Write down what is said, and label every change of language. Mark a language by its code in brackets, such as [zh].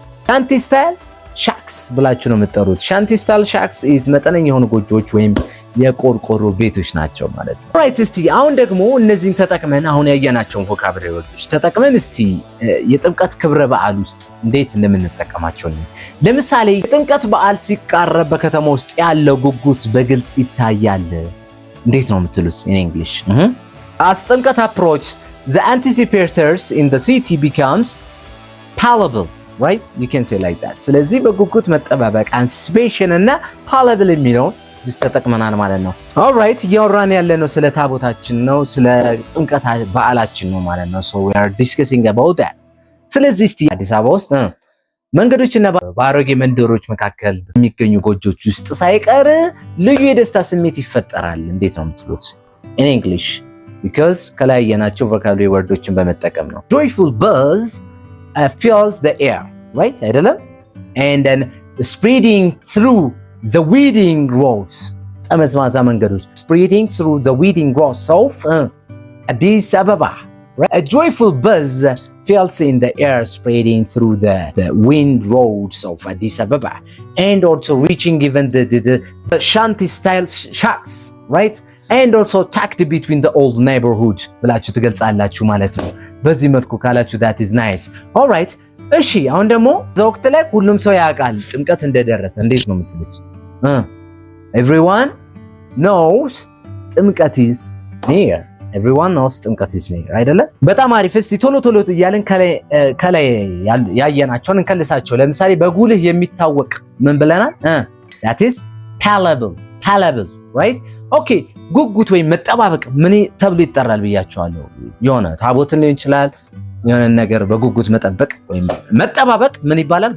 [am] ሻንቲ ስታይል ሻክስ ብላችሁ ነው የምትጠሩት። ሻንቲ ስታይል ሻክስ is መጠነኛ የሆኑ ጎጆዎች ወይም የቆርቆሮ ቤቶች ናቸው ማለት ነው። ራይት እስቲ አሁን ደግሞ እነዚህን ተጠቅመን አሁን ያየናቸውን vocabulary words ተጠቅመን እስቲ የጥምቀት ክብረ በዓል ውስጥ እንዴት እንደምንጠቀማቸው ነው። ለምሳሌ የጥምቀት በዓል ሲቃረብ በከተማ ውስጥ ያለው ጉጉት በግልጽ ይታያል። እንዴት ነው የምትሉት [en] in English? As ጥምቀት approach the anticipators in the city becomes palpable right? you can say like that. [am] ስለዚህ በጉጉት መጠባበቅ anticipation እና palpable የሚለውን እዚህ ተጠቅመናል ማለት ነው። alright እያወራን ያለነው ስለ ታቦታችን ነው፣ ስለ ጥምቀት በዓላችን ነው ማለት ነው። [en] so we are discussing about that. [am] ስለዚህ እስቲ አዲስ አበባ ውስጥ መንገዶችና በአሮጌ መንደሮች መካከል በሚገኙ ጎጆች ውስጥ ሳይቀር ልዩ የደስታ ስሜት ይፈጠራል። እንዴት ነው የምትሉት [en] in English? because [am] ከላይ የናቸው vocabulary wordsን በመጠቀም ነው። [en] joyful buzz fills the air right አይደለም? and then spreading through the winding roads [am] ጠመዝማዛ መንገዶች [en] spreading through the winding roads of Addis Ababa right? a joyful buzz fills in the air spreading through the wind roads of Addis Ababa and also reaching even the shanty style shacks right? and also tucked between the old neighborhood [am] ብላችሁ ትገልጻላችሁ ማለት ነው። በዚህ መልኩ ካላችሁ [en] that is nice. [am] alright እሺ አሁን ደግሞ ወቅት ላይ ሁሉም ሰው ያውቃል ጥምቀት እንደደረሰ እንዴት ነው የምትሉት? [en] everyone knows ጥምቀት is near ጥምቀት is near አይደለ? [am] በጣም አሪፍ። እስቲ ቶሎ እያልን ከላይ ያየናቸውን እንከልሳቸው። ለምሳሌ በጉልህ የሚታወቅ ምን ብለናል? [en] that is palpable right? okay [am] ጉጉት ወይም መጠባበቅ ምን ተብሎ ይጠራል ብያቸዋለሁ። የሆነ ታቦትን ሊሆን ይችላል የሆነ ነገር በጉጉት መጠበቅ ወይም መጠባበቅ ምን ይባላል?